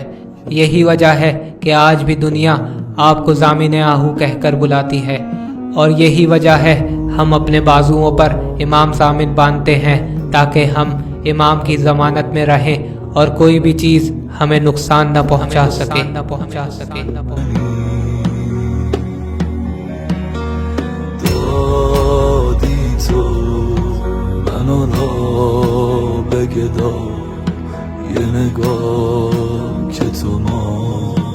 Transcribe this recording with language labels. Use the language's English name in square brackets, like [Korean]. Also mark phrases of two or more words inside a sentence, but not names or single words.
[Urdu] یہی وجہ ہے کہ آج بھی دنیا آپ کو ضامن آہو کہہ کر بلاتی ہے اور یہی وجہ ہے ہم اپنے بازوؤں پر امام ضامن باندھتے ہیں تاکہ ہم امام کی ضمانت میں رہیں اور کوئی بھی چیز ہمیں نقصان نہ پہنچا سکے. [Persian] منو را بگدا یه نگاه که تو ما